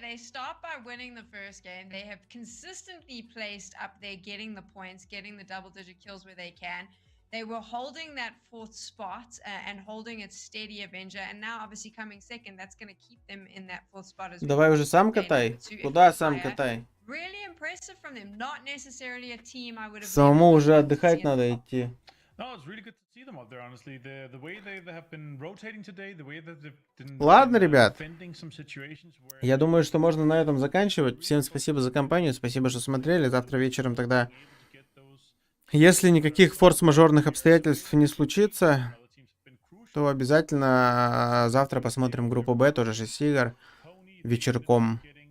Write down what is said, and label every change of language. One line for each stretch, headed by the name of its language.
English: They start by winning the first game. They have consistently placed up there, getting the points, getting the double-digit kills where they can. They were holding that fourth spot and holding it steady Avenger, and now obviously coming second, that's going to keep them in that fourth spot as well.
Russian: Давай уже сам катай. Куда сам катай?
English: Really impressive from them. Not necessarily a team I would have.
Russian: Самому уже отдыхать надо идти.
English: No, it's really good to see them out there, honestly. The way they have been rotating today, the way that they've been
Russian: Ладно, ребят.
English: defending some situations where...
Russian: Я думаю, что можно на этом заканчивать. Всем спасибо за компанию, спасибо, что смотрели. Завтра вечером тогда, если никаких форс-мажорных обстоятельств не случится, то обязательно завтра посмотрим группу Б, тоже 6 игр, вечерком.